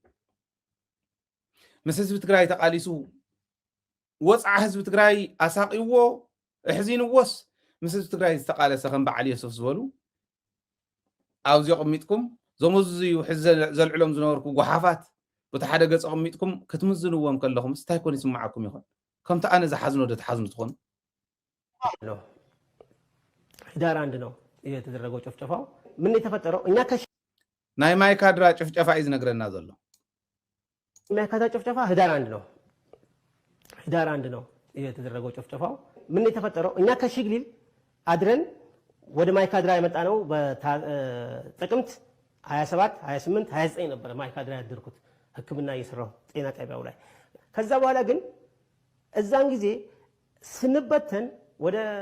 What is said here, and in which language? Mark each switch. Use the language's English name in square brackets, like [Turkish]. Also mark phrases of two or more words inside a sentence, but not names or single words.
[Tigrinya] ምስ ህዝቢ ትግራይ ተቃሊሱ ወፃዓ ህዝቢ ትግራይ ኣሳቂዎ ሕዚንዎስ ምስ ህዝቢ ትግራይ ዝተቃለሰ ከም በዓል የሱፍ ዝበሉ ኣብዚ ቅሚጥኩም ዘመዝዩ ሕዚ ዘልዕሎም ዝነበርኩ ጎሓፋት በቲ ሓደ ገጽ ቅሚጥኩም ክትምዝንዎም ከለኹም ስታይ ኮን ይስማዓኩም ይኾን ከምቲ ኣነ ዝሓዝኖ ዶ ትሓዝኑ ትኾኑ [Amharic] ህዳር አንድ ነው የተደረገው ጭፍጨፋው ምን የተፈጠረው እኛ [Tigrinya] ናይ ማይካድራ ጭፍጨፋ እዩ ዝነግረና ዘሎ [Amharic] ማይካድራ ጭፍጨፋ ህዳር አንድ ነው የተደረገው ጭፍጨፋው ምን የተፈጠረው እኛ ከሽግሊል አድረን ወደ ማይካድራ የመጣ ነው በጥቅምት 27 28 29 ነበር ማይካድራ ያደርኩት ህክምና እየሰራሁ ጤና ጣቢያው ላይ ከዛ በኋላ ግን እዛን ጊዜ ስንበተን ወደ